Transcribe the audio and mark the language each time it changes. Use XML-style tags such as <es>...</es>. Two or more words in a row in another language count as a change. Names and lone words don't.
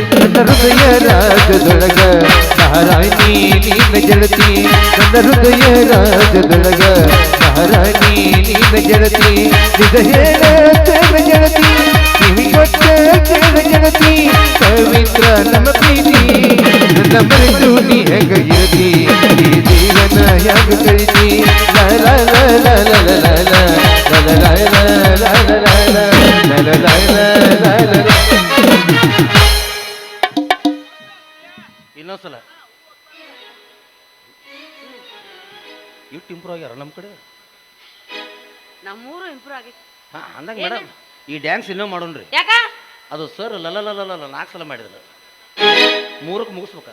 <kn>ನನ್ನ ಹೃದಯ ರಾಜದೊಳಗ ಮಹಾರಾಣಿ ನೀನ ಗೆಳತಿ, ನನ್ನ ಹೃದಯ ರಾಜದೊಳಗ ಮಹಾರಾಣಿ ನೀನ ಗೆಳತಿ. ನಿಜ ಹೇಳತೇನೆ ಗೆಳತಿ, ಕಿವಿ ಕೊಟ್ಟ ಕೇಳ ಗೆಳತಿ, ಪವಿತ್ರ ನಮ್ಮ ಪ್ರೀತಿ ನನ್ನ ಮರೆತು ನೀ ಹೆಂಗ ಇರತಿ, ಈ ಜೀವನ ಹ್ಯಾಂಗ ಕಳಿತಿ. ಲ ಲ ಲ ಲ ಲ ಲ ಲ ಲ ಲ ಲ ಲ ಲ ಲ ಲ ಲ ಲ ಲ. ಇನ್ನೊಂದ್ಸಲ ಇಟ್ಟು ಇಂಪ್ರೂವ್ ಆಗ್ಯಾರ ನಮ್ಮ ಕಡೆ. ನಮ್ಮೂರು ಇಂಪ್ರೂವ್ ಆಗೈತಿ. ಹಾ ಅಂದಂಗ ಮೇಡಮ್ ಈ ಡ್ಯಾನ್ಸ್ ಇನ್ನೂ ಮಾಡೋಣ್ರಿ. ಯಾಕ ಅದು ಸರ್ ಲಲ 4 ಸಲ ಮಾಡಿದ್ರು, 3ಕ್ಕೆ ಮುಗಿಸ್ಬೇಕ.</kn>